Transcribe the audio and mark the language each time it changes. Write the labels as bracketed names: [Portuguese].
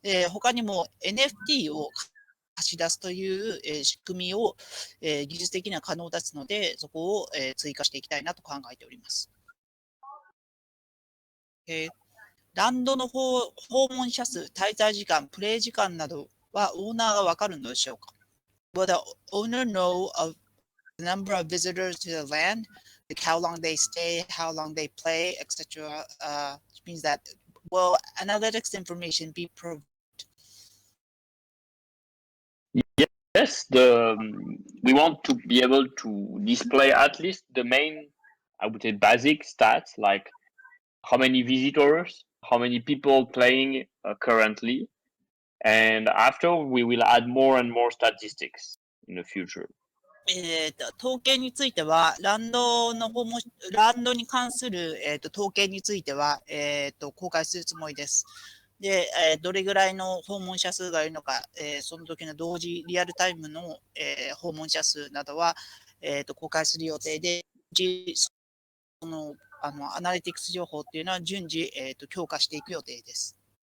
[Japanese] 他にも NFT を貸し出すという仕組みを技術的には可能ですので、そこを追加していきたいなと考えております。ランドの訪問者数、滞在時間、プレイ時間などはオーナーがわかるのでしょうか？ [English] Will the owner know of the number of visitors to the land, like how long they stay, how long they play, etc. Which means that will analytics information be provided? Yes, we want to be able to display at least the main, I would say, basic stats like how many visitors, how many people playing currently, and after we will add more and more statistics in the future. [Japanese] 統計については、ランドに関する、統計については、公開するつもりです。で、どれぐらいの訪問者数がいるのか、その時の同時リアルタイムの、訪問者数などは、公開する予定で、そのアナリティクス情報っていうのは順次、強化していく予定です。